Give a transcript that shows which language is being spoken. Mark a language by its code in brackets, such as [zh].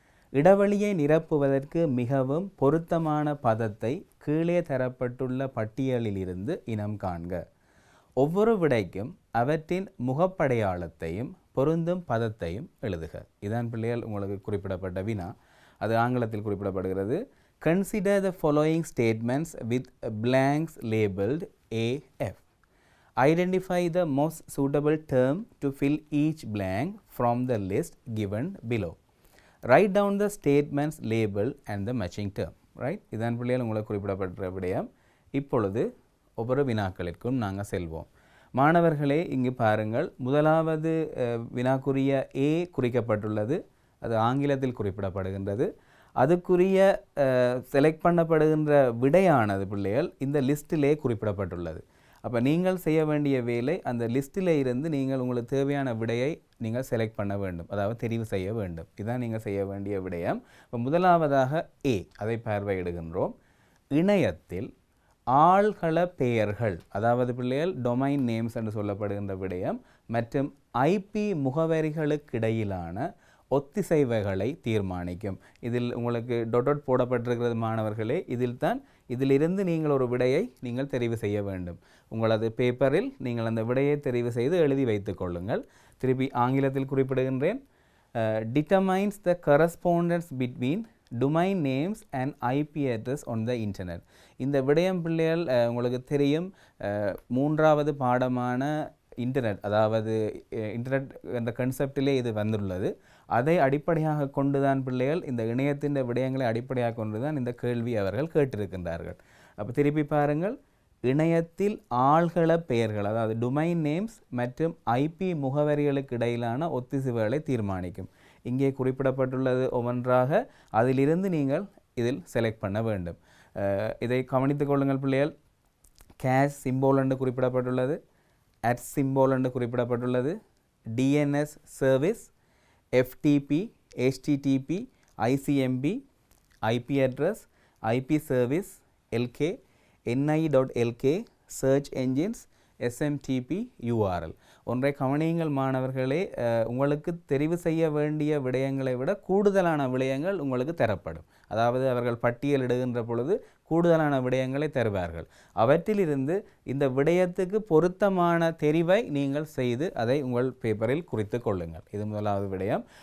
[ta] இடைவெளியை நிரப்புவதற்கு மிகவும் பொருத்தமான பதத்தை கீழே தரப்பட்டுள்ள பட்டியலிலிருந்து இனம் காண்க. ஒவ்வொரு விடைக்கும் அவற்றின் முகப்படையாளத்தையும் பொருந்தும் பதத்தையும் எழுதுக. இதான் பிள்ளைகள் உங்களுக்கு குறிப்பிடப்பட்ட வினா. அது ஆங்கிலத்தில் குறிப்பிடப்படுகிறது. [en] Consider the following statements with blanks labeled AF. Identify the most suitable term to fill each blank from the list given below. Write down the statements labeled and the matching term. Right? [ta] இதான் பிள்ளைகள் உங்களுக்கு குறிப்பிடப்பட்ட விடயம். இப்பொழுது ஒவ்வொரு வினாக்களிற்கும் நாங்கள் செல்வோம். மாணவர்களே, இங்கு பாருங்கள். முதலாவது வினாக்குரிய A குறிக்கப்பட்டுள்ளது. அது ஆங்கிலத்தில் குறிப்பிடப்படுகின்றது. அதுக்குரிய செலக்ட் பண்ணப்படுகின்ற விடையானது பிள்ளைகள் இந்த லிஸ்டிலே குறிப்பிடப்பட்டுள்ளது. அப்போ நீங்கள் செய்ய வேண்டிய வேலை, அந்த லிஸ்ட்டில் இருந்து நீங்கள் உங்களுக்கு தேவையான விடையை நீங்கள் செலக்ட் பண்ண வேண்டும், அதாவது தெரிவு செய்ய வேண்டும். இதுதான் நீங்கள் செய்ய வேண்டிய விடயம். இப்போ முதலாவதாக A, அதை பார்வையிடுகின்றோம். இணையத்தில் ஆள்கள பெயர்கள், அதாவது பிள்ளைகள் டொமைன் நேம்ஸ் என்று சொல்லப்படுகின்ற விடயம் மற்றும் IP முகவரிகளுக்கிடையிலான ஒத்திசைவுகளை தீர்மானிக்கும். இதில் உங்களுக்கு டொட் போடப்பட்டிருக்கிறது மாணவர்களே. இதிலிருந்து நீங்கள் ஒரு விடையை நீங்கள் தெரிவு செய்ய வேண்டும். உங்களது பேப்பரில் நீங்கள் அந்த விடையை தெரிவு செய்து எழுதி வைத்துக் கொள்ளுங்கள். திருப்பி ஆங்கிலத்தில் குறிப்பிடுகின்றேன். [en] Determines the correspondence between domain names and IP address on the internet. [ta] இந்த விடயம் பிள்ளைகள் உங்களுக்கு தெரியும், மூன்றாவது பாடமான இன்டர்நெட், அதாவது இன்டர்நெட் என்ற கன்செப்டிலே இது வந்துள்ளது. அதை அடிப்படையாக கொண்டுதான் பிள்ளைகள் இந்த இணையத்தின் விடயங்களை அடிப்படையாக கொண்டுதான் இந்த கேள்வி அவர்கள் கேட்டிருக்கின்றார்கள். அப்போ திருப்பி பாருங்கள். இணையத்தில் ஆள்கள பெயர்கள், அதாவது டொமைன் நேம்ஸ் மற்றும் IP முகவரிகளுக்கு இடையிலான ஒத்திசைவுகளை தீர்மானிக்கும். இங்கே குறிப்பிடப்பட்டுள்ளது ஒவ்வொன்றாக. அதிலிருந்து நீங்கள் இதில் செலக்ட் பண்ண வேண்டும். இதை கவனித்துக் கொள்ளுங்கள் பிள்ளைகள். கேஷ் சிம்போல் என்று குறிப்பிடப்பட்டுள்ளது, at symbol என்று குறிப்பிடப்பட்டுள்ளது, DNS service, FTP, HTTP, ICMP, IP address, IP service, LK, NI.LK, search engines, SMTP, URL. ஒன்றை கவனியுங்கள் மாணவர்களே, உங்களுக்கு தெரிவு செய்ய வேண்டிய விடயங்களை விட கூடுதலான விடயங்கள் உங்களுக்கு தரப்படும். அதாவது அவர்கள் பட்டியலிடுகின்ற பொழுது கூடுதலான விடயங்களை தருவார்கள். அவற்றிலிருந்து இந்த விடயத்துக்கு பொருத்தமான தெரிவை நீங்கள் செய்து அதை உங்கள் பேப்பரில் குறித்து கொள்ளுங்கள். இது முதலாவது விடயம்.